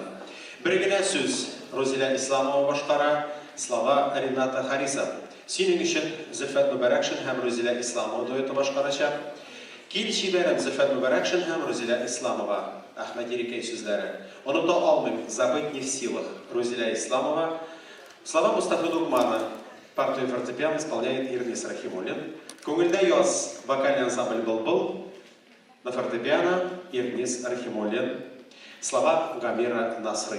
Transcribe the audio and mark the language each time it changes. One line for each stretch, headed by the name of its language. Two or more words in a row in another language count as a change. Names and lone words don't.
Tatar: Бер генә сүз Розилә Исламова башкара, слова Рената Харисов. Синең өчен Зөлфәт Мөбәрәкшин һәм Розилә Исламова дуэты башкарачак. Кил чибәрем Зөлфәт Мөбәрәкшин һәм Розилә Исламова. Әхмәт Ерекәй сүзләре. Оныта алмыйм,
Russian: забыть не в силах. Розилә Исламова. Слова Мустафы Нугмана. Партию фортепиано исполняет Ирнис Рахимуллин. Күңелдә яз вокальный ансамбль «Былбыл». На фортепиано Ирнис Рахимуллин. Слова Гамира Насрый.